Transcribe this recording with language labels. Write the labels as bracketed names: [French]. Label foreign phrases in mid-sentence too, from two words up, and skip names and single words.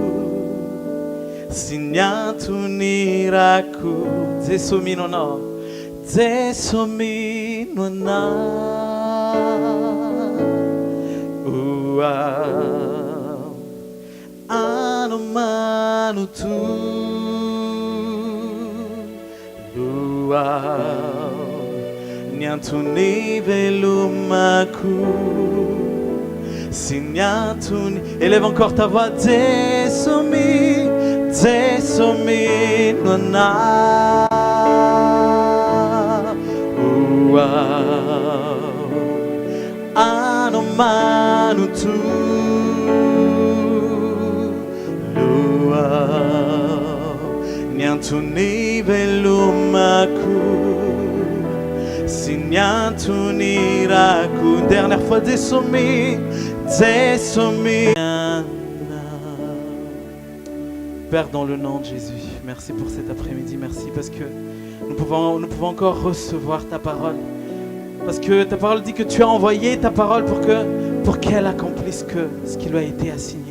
[French] sinyantuni raku desumi nuna desumi nuna anomanutu lua nyantuni velumaku sinyantuni. Élève encore ta voix. Desumi nona anomanutu lua nyantuni velumaku sinyantuni raku. Dernière fois. Desumi Père, dans le nom de Jésus, merci pour cet après-midi, merci parce que nous pouvons encore recevoir ta parole. Parce que ta parole dit que tu as envoyé ta parole pour qu'elle accomplisse ce qui lui a été assigné.